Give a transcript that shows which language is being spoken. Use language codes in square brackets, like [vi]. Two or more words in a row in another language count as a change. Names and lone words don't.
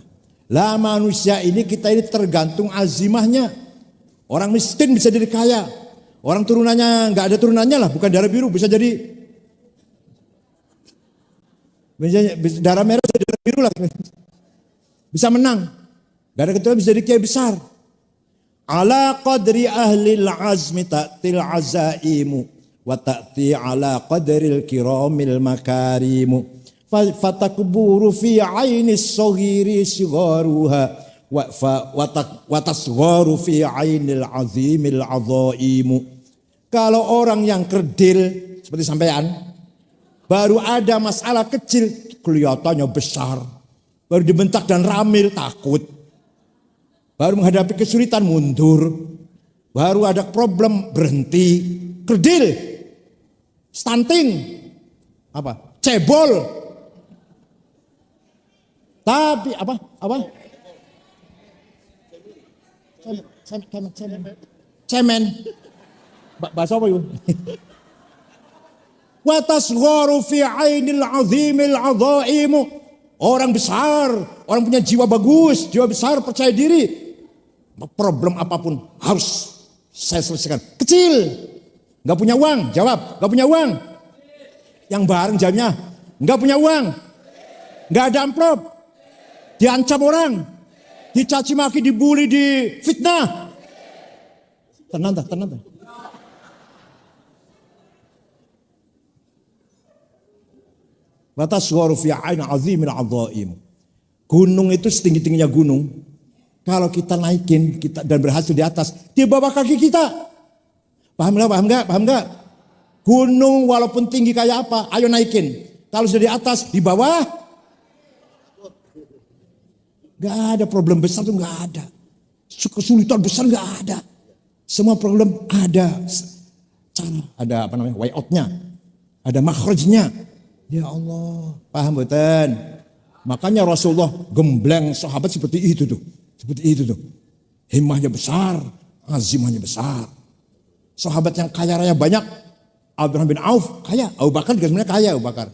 [id] Lah manusia ini, kita ini tergantung azimahnya. Orang miskin bisa jadi kaya. Orang turunannya nggak ada turunannya lah, bukan darah biru bisa jadi darah merah, bisa darah biru lah, bisa menang. Gak ada keturunan bisa jadi kiai besar. [ar] على قدر أهل العزم تأتي العزائم وتأتي على قدر الكرام المكارم فتكبر في عين الصغير صغارها وتصغر في عين العظيم العظائم. [id] Kalau orang yang kerdil seperti sampean, baru ada masalah kecil kelihatannya besar, baru dibentak dan ramil takut, baru menghadapi kesulitan mundur, baru ada problem berhenti, kerdil, stunting, cebol, tapi cemen. Bahasa apa itu? [ar] وتصغر في عين العظيم العظائم. [id] Orang besar, orang punya jiwa bagus, jiwa besar, percaya diri. Problem apapun harus saya selesaikan. Kecil, nggak punya uang, jawab, nggak punya uang. Yang bareng jawabnya, nggak punya uang, nggak ada amplop, diancam orang, dicaci maki, dibully, difitnah. Tenang. [ar] وتصغر في عين عظيم العزائم. [id] Gunung itu setinggi-tingginya gunung. Kalau kita naikin dan berhasil di atas, di bawah kaki kita. Paham enggak? Gunung walaupun tinggi kayak apa, ayo naikin. Kalau sudah di atas, di bawah, enggak ada problem besar tuh, enggak ada. Kesulitan besar enggak ada. Semua problem ada cara, ada [en] way out- [id] nya, ada makhrajnya. Ya Allah, paham betul. Makanya Rasulullah gembleng sahabat seperti itu tuh. Himmahnya besar, azimahnya besar. Sahabat yang kaya raya banyak. Abdurrahman bin Auf kaya, Abu Bakar juga sebenarnya kaya Abu Bakar.